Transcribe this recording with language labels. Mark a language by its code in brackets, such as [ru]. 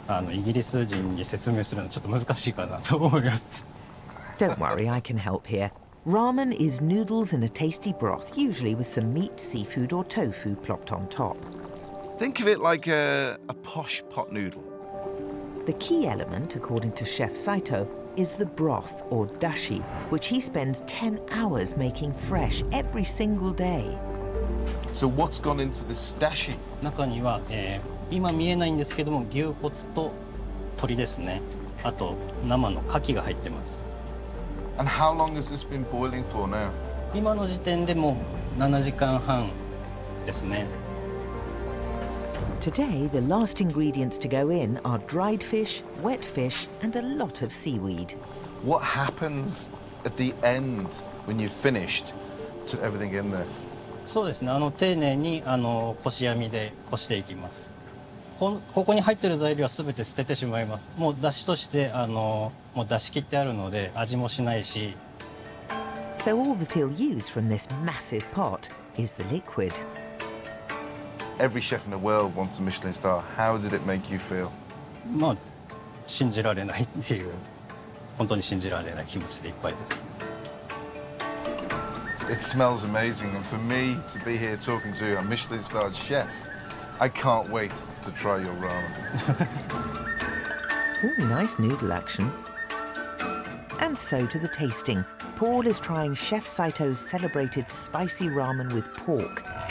[ja] イギリス人に説明するのちょっと難しいかなと思います。 [en] Don't worry, I can help here. Ramen is noodles in a tasty broth, usually with some meat, seafood or tofu plopped on top. Think of it like a posh pot noodle. The key element, according to Chef Saito, is the broth, or dashi, which he spends 10 hours making fresh every single day. So what's gone into this dashi? [ja] 中には、今見えないんですけども、牛骨と鶏ですね。あと生の牡蠣が入ってます。 [en] And how long has this been boiling for now? [ja] 今の時点でも7時間半ですね。 [en] Today, the last ingredients to go in are dried fish, wet fish, and a lot of seaweed. What happens at the end when you've finished to everything in there? [ja] そうですね。丁寧にこし網でこしていきます。ここに入ってる材料は全て捨ててしまいます。もう出汁としてもう出し切ってあるので味もしないし。 [en] So all that he'll use from this massive pot is the liquid. Every chef in the world wants a Michelin star. How did it make you feel? [ja] まあ信じられないっていう本当に信じられない気持ちでいっぱいです。 [en] It smells amazing, and for me to be here talking to a Michelin-starred chef, I can't wait to try your ramen. Ooh, nice noodle action. And so to the tasting. Paul is trying Chef Saito's celebrated spicy ramen with pork.